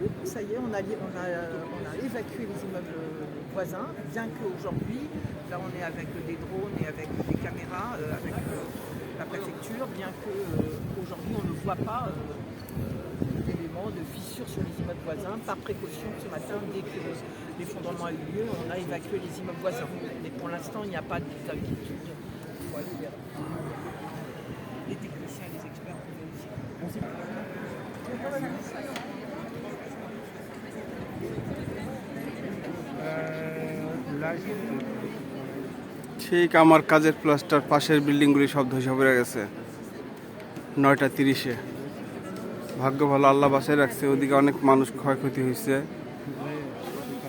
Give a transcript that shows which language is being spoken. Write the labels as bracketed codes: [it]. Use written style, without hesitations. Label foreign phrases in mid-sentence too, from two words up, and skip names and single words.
[fr] Ça y est, on a évacué les immeubles voisins, bien qu'aujourd'hui, là on est avec des drones et avec des caméras, avec la préfecture, bien qu'aujourd'hui on ne voit pas d'éléments de fissures sur les immeubles voisins. Par précaution, ce matin, dès que l'effondrement a eu lieu, on a évacué les immeubles voisins. Mais pour l'instant, il n'y a pas d'inquiétude. Il faut aller vers les techniciens et les experts pour vérifier. [bn] ঠিক আমার কাজের প্লাস্টার পাশের বিল্ডিংগুলি সব ধসে পড়ে গেছে 9:30-এ। ভাগ্য ভালো, আল্লাহ বাসায় রাখছে। ওদিকে অনেক মানুষ ক্ষয়ক্ষতি হয়েছে।